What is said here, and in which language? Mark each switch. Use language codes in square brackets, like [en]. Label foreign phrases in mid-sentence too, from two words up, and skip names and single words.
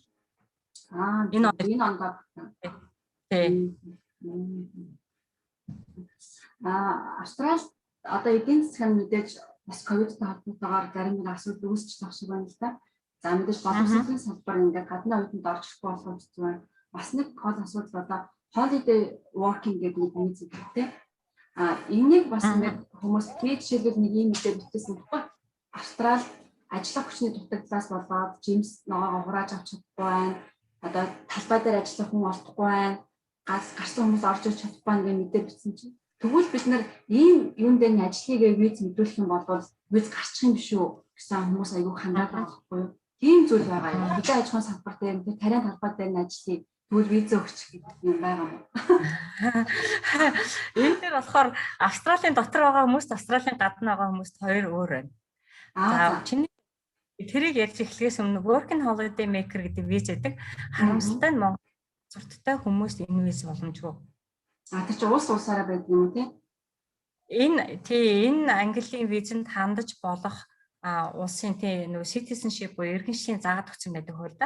[mn] Энэ онд. Тий. Австрали одоо эдийн засгийн мэдээж бас ковидтай холбоотойгоор зарим нэг асуудал үүсч байгаа шиг байна л да. За мэдээж боловсролын салбар ингээд гадны оюутанд орж ирэхгүй болох зүйл. Бас нэг гол асуудал одоо [en] holiday working [mn] гэдэг нэг юм зүйлтэй. Энийг бас нэг хүмүүс би жишээлбэл нэг юм мэдээ бүтээсэн байхгүй. Австрали ажлын хүчний дутагдлаас болоод жимс ногоогоо хурааж авч чадахгүй байна. Одоо талбай дээр ажиллах хүн олдохгүй байна. Гарсан хүмүүс орж ирж чадахгүй байна гэж мэдээ бичсэн чинь. Тэгвэл бид нар ийм юм дээр ажлыг виз мэдүүлэх юм бол виз гарчих юм биш үү гэсэн хүмүүс аягүй хандаад байгаа байхгүй юу? Тийм зүйл байгаа юм. Хэдэн аж ахуйн салбар дээр тэр тариан талбай дээр нь ажиллахыг тэгвэл виз өгч гэдэг юм байгаа юм. Энэ дээр болохоор Австралийн дотор байгаа хүмүүст Австралийн гадна байгаа хүмүүст хоёр өөр байна. За чиний тэрийг ярьж эхлэхээс өмнө [en] working holiday maker [mn] гэдэг виз гэдэг харамсалтай нь Монгол паспорттай хүмүүст энэ виз боломжгүй. Тэр чинь улсаараа байдаг юм уу тийм? Энэ Английн визэнд хандаж болох улсын нөгөө citizenship буюу иргэншлийн заагаад өгсөн байдаг хөл да.